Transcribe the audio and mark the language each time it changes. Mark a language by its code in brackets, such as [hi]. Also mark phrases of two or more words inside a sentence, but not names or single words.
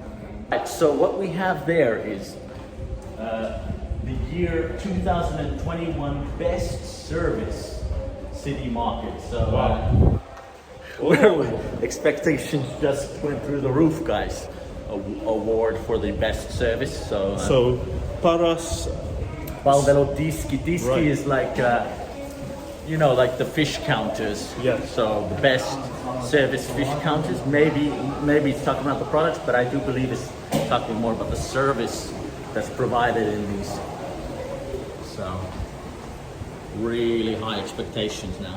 [en] Right, so what we have there is the year 2021 best service city market. So expectations just went through the roof, guys. Award for the best service. So [fi] paras palvelu diski. Diski [en] Right. is like you know, like the fish counters. Yes. So the best service fish counters. Maybe it's talking about the products, but I do believe it's talking more about the service that's provided in these. So really high expectations now.